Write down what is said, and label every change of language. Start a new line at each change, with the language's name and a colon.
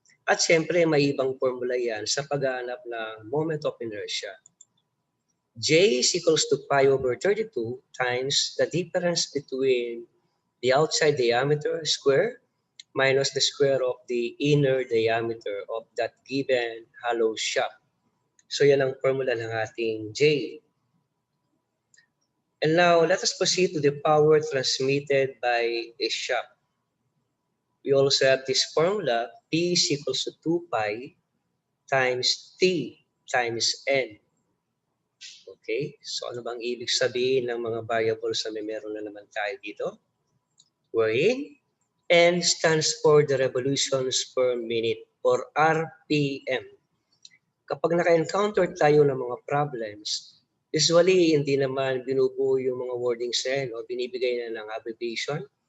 Filipino: At siyempre may ibang formula yan sa paghahanap ng moment of inertia.
English: J is equals to pi over 32 times the difference between the outside diameter square minus the square of the inner diameter of that given hollow shaft.
Filipino: So yan ang formula ng ating J.
English: And now let us proceed to the power transmitted by a shaft. We also have this formula, P is equals to 2 pi times T times N.
Filipino: Okay, so ano bang ibig sabihin ng mga variables na may meron na naman tayo dito?
English: Wherein N stands for the revolutions per minute or RPM.
Filipino: Kapag naka-encounter tayo ng mga problems, usually hindi naman binubuo yung mga wordings na yan o binibigay na ng abbreviation.